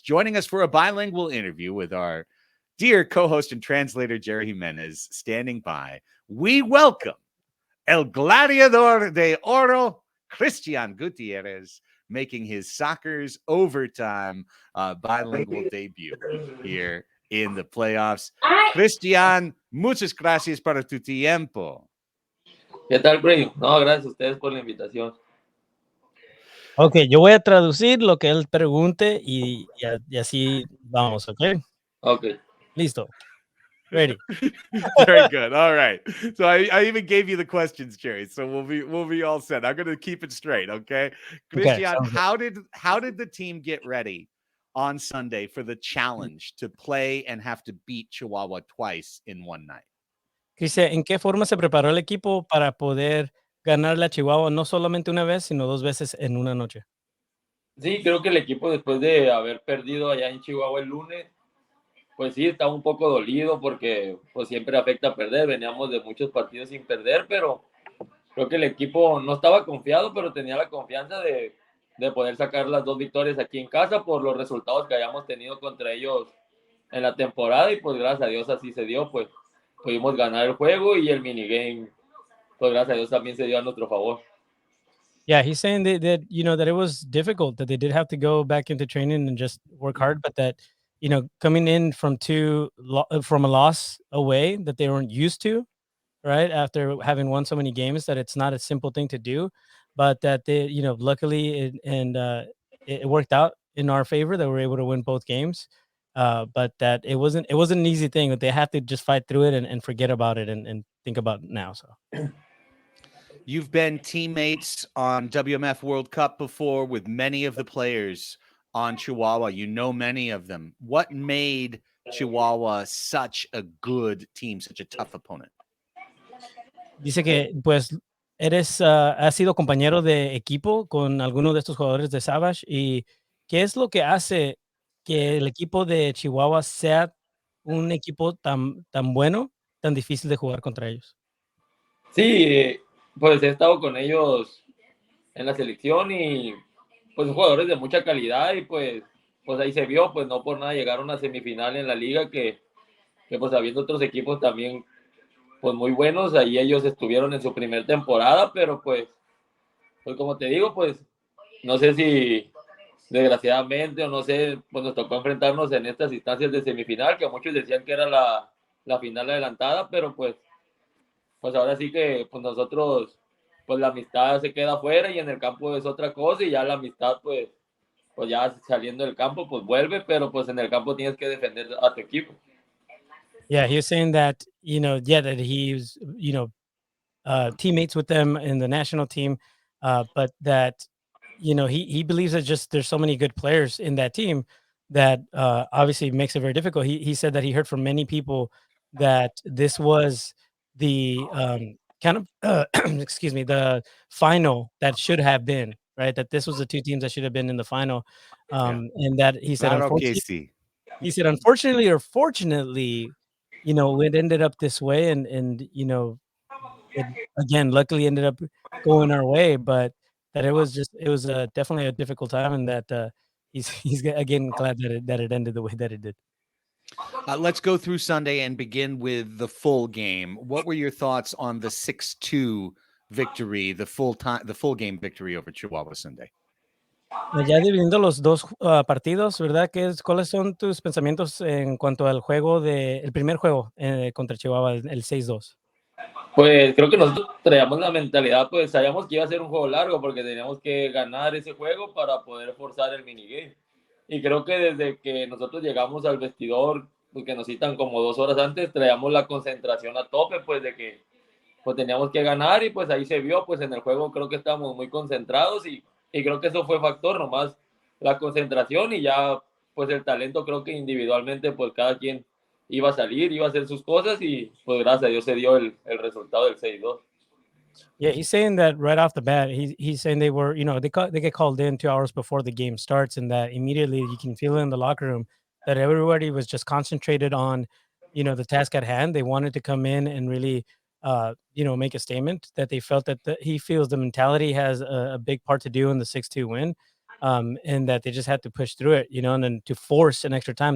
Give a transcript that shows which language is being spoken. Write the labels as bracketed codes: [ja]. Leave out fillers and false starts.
[en] Joining us for a bilingual interview with our dear co-host and translator, Jerry Jimenez, standing by, we welcome El Gladiador de Oro, Christian Gutierrez. making his Soccer's Overtime bilingual debut here in the playoffs. [es] Cristian, muchas gracias por tu tiempo. ¿Qué tal, Bray? No, gracias a ustedes por la invitación. Ok, yo voy a traducir lo que él pregunte y así vamos, ¿ok? Ok. Listo. [en] Ready. Very good. All right. So I even gave you the questions, Jerry. So we'll be all set. I'm gonna keep it straight, okay? Christian, how did the team get ready on Sunday for the challenge to play and have to beat Chihuahua twice in one night? [es] Cristian, ¿en qué forma se preparó el equipo para poder ganarle a Chihuahua no solamente una vez, sino 2 veces en una noche? Sí, creo que el equipo después de haber perdido allá en Chihuahua el lunes, pues sí, estaba un poco dolido porque pues siempre afecta perder. Veníamos de muchos partidos sin perder, pero creo que el equipo no estaba confiado, pero tenía la confianza de poder sacar las 2 victorias aquí en casa por los resultados que hayamos tenido contra ellos en la temporada y pues gracias a Dios así se dio, pues pudimos ganar el juego y el minigame, pues gracias a Dios también se dio a nuestro favor. [en] Yeah, he's saying that that it was difficult, that they did have to go back into training and just work hard, but that coming in from a loss away that they weren't used to, right? After having won so many games, that it's not a simple thing to do, but that they, luckily it worked out in our favor that we're able to win both games. But that it wasn't an easy thing, that they have to just fight through it and forget about it and think about it now. So you've been teammates on WMF World Cup before with many of the players on Chihuahua. You know many of them. What made Chihuahua such a good team, such a tough opponent? [es] Dice que pues has sido compañero de equipo con algunos de estos jugadores de Savage, y ¿qué es lo que hace que el equipo de Chihuahua sea un equipo tan bueno, tan difícil de jugar contra ellos? Sí, pues he estado con ellos en la selección y pues jugadores de mucha calidad y pues ahí se vio, pues no por nada llegaron a una semifinal en la liga que pues habiendo otros equipos también pues muy buenos, ahí ellos estuvieron en su primer temporada, pero pues como te digo, pues no sé si desgraciadamente o no sé, pues nos tocó enfrentarnos en estas instancias de semifinal, que muchos decían que era la final adelantada, pero pues ahora sí que pues nosotros, pues la amistad se queda afuera y en el campo es otra cosa y ya la amistad pues ya saliendo del campo pues vuelve, pero pues en el campo tienes que defender a tu equipo. [en] Yeah, he was saying that, that he was, teammates with them in the national team, but that, he believes that just there's so many good players in that team that obviously makes it very difficult. He said that he heard from many people that this was the kind of, excuse me, the final that should have been, right? That this was the 2 teams that should have been in the final. And that he said, unfortunately or fortunately, it ended up this way, and it again luckily ended up going our way, but that it was definitely a difficult time, and that he's again glad that it ended the way that it did. Let's go through Sunday and begin with the full game. What were your thoughts on the 6-2 victory, the full game victory over Chihuahua Sunday? [es] Ya dividiendo los 2 partidos, ¿verdad? ¿Cuáles son tus pensamientos en cuanto al el primer juego contra Chihuahua, el 6-2? Pues creo que nosotros traíamos la mentalidad, pues sabíamos que iba a ser un juego largo porque teníamos que ganar ese juego para poder forzar el minigame. Y creo que desde que nosotros llegamos al vestidor, porque nos citan como 2 horas antes, traíamos la concentración a tope, pues de que pues teníamos que ganar y pues ahí se vio, pues en el juego creo que estábamos muy concentrados y creo que eso fue factor, nomás la concentración y ya pues el talento, creo que individualmente pues cada quien iba a salir, iba a hacer sus cosas y pues gracias a Dios se dio el resultado del 6-2. [en] Yeah, he's saying that right off the bat. He's saying they were, they get called in 2 hours before the game starts, and that immediately you can feel it in the locker room that everybody was just concentrated on, the task at hand. They wanted to come in and really, make a statement, that they felt that he feels the mentality has a big part to do in the 6-2 win, and that they just had to push through it, and then to force an extra time.